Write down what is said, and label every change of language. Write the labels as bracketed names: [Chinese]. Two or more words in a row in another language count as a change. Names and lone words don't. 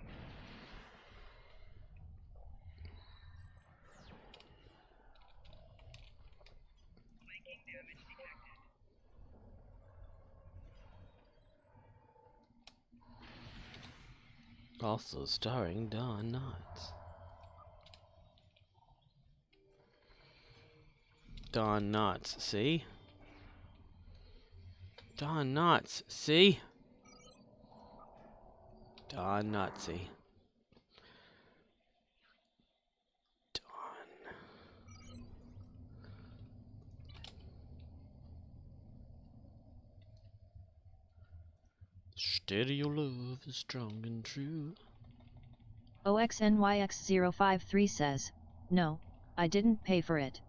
[English] Also starring Don Knotts. Don Knotts, see? Don Knotts, see? Don Knottsy. Don. Steady your love is strong and true. OXNYX053 says, no, I didn't pay for it.